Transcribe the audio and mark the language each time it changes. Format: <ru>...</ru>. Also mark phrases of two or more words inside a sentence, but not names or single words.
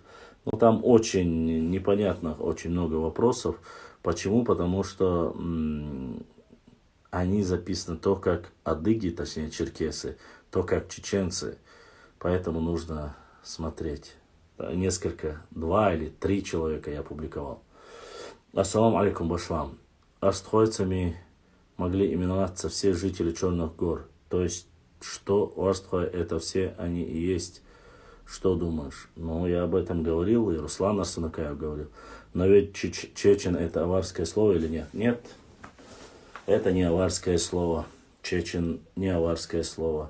<ru>Но там очень непонятно, очень много вопросов. Почему? Потому что они записаны то как адыги, точнее черкесы, то как чеченцы. Поэтому нужно смотреть. Несколько, 2 или 3 человека я публиковал.</ru> <ar>السلام عليكم, Башлам.</ar> <ru>Астхойцами могли именоваться все жители Черных гор. То есть, что Астхой — это все они и есть. Что думаешь? Ну, я об этом говорил, и Руслан Арсенакаев говорил. Но ведь чечен — это аварское слово или нет? Нет, это не аварское слово. Чечен — не аварское слово.</ru>